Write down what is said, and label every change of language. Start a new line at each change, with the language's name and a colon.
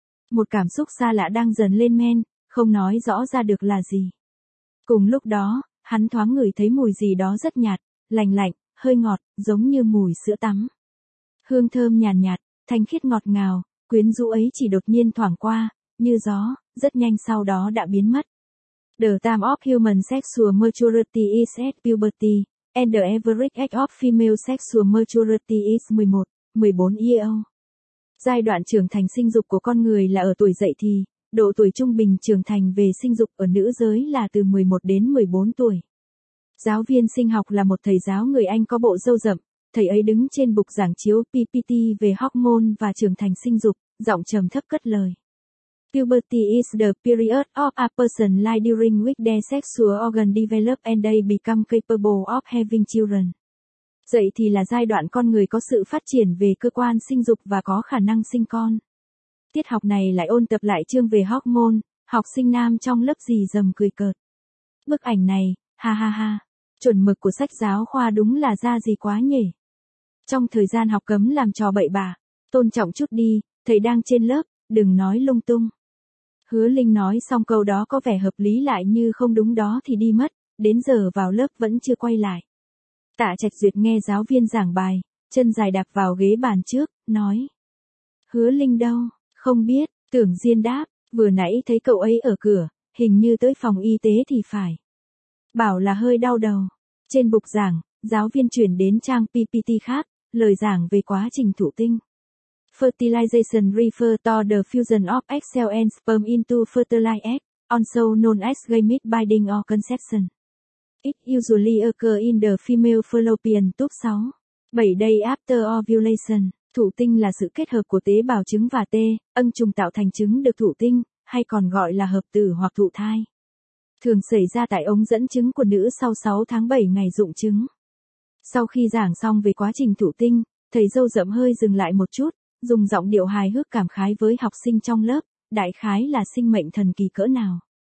Vietnamese: Một cảm xúc xa lạ đang dần lên men, không nói rõ ra được là gì. Cùng lúc đó, hắn thoáng ngửi thấy mùi gì đó rất nhạt, lành lạnh. Hơi ngọt, giống như mùi sữa tắm. Hương thơm nhàn nhạt, thanh khiết ngọt ngào, quyến rũ ấy chỉ đột nhiên thoảng qua, như gió, rất nhanh sau đó đã biến mất.
English: The time of human sexual maturity is at puberty, and the average age of female sexual maturity is 11-14 years.
Vietnamese: Giai đoạn trưởng thành sinh dục của con người là ở tuổi dậy thì, độ tuổi trung bình trưởng thành về sinh dục ở nữ giới là từ 11 đến 14 tuổi. Giáo viên sinh học là một thầy giáo người Anh có bộ râu rậm, thầy ấy đứng trên bục giảng chiếu PPT về hormone và trưởng thành sinh dục, giọng trầm thấp cất lời.
English: Puberty is the period of a person's life during which their sexual organs develop and they become capable of having children.
Vietnamese: Dậy thì là giai đoạn con người có sự phát triển về cơ quan sinh dục và có khả năng sinh con. Tiết học này lại ôn tập lại chương về hormone, học sinh nam trong lớp gì rầm cười cợt. Bức ảnh này, ha ha ha, chuẩn mực của sách giáo khoa đúng là ra gì quá nhỉ. Trong thời gian học cấm làm trò bậy bạ, tôn trọng chút đi, thầy đang trên lớp, đừng nói lung tung. Hứa Linh nói xong câu đó có vẻ hợp lý lại như không đúng đó thì đi mất, đến giờ vào lớp vẫn chưa quay lại. Tạ Trạch Duyệt nghe giáo viên giảng bài, chân dài đạp vào ghế bàn trước, nói. Hứa Linh đâu? Không biết, Tưởng Diên đáp, vừa nãy thấy cậu ấy ở cửa, hình như tới phòng y tế thì phải. Bảo là hơi đau đầu. Trên bục giảng, giáo viên chuyển đến trang PPT khác, lời giảng về quá trình thụ tinh.
English: Fertilization refer to the fusion of egg cell and sperm into fertilized egg, also known as gamete binding or conception. It usually occur in the female fallopian tube 6-7 day after ovulation.
Vietnamese: Thụ tinh là sự kết hợp của tế bào trứng và tê, ân trùng tạo thành trứng được thụ tinh, hay còn gọi là hợp tử hoặc thụ thai. Thường xảy ra tại ống dẫn trứng của nữ sau 6 tháng 7 ngày rụng trứng. Sau khi giảng xong về quá trình thụ tinh, thầy râu rậm hơi dừng lại một chút, dùng giọng điệu hài hước cảm khái với học sinh trong lớp, đại khái là sinh mệnh thần kỳ cỡ nào.